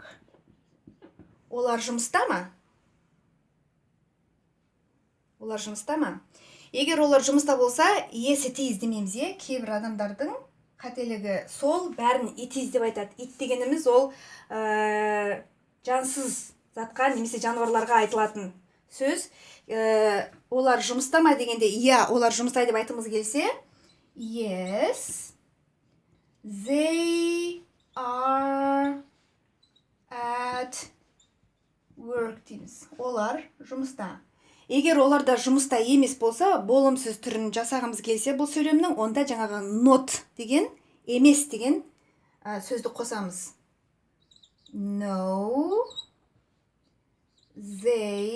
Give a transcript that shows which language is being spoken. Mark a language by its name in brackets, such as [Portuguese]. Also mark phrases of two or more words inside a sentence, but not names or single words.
[Kazakh] Олар жұмыста ма? Олар жұмыста ма? Егер олар жұмыста болса, [English] yes it is [Kazakh] демейміз, кейбір адамдардың қателігі сол, бәрін [English] it is [Kazakh] деп айтады. It дегеніміз ол жансыз затқа немесе жануарларға айтылатын сөз. Олар жұмыста ма дегенде, олар жұмыста деп айтымыз келсе, [English] yes, they are at work дейміз. [Kazakh] Олар жұмыста. Егер оларда жұмыста емес болса, болымсыз түрін жасағымыз келсе бұл сөйлемнің, онда жаңағы not деген, емес деген сөзді қосамыз. [English] No, they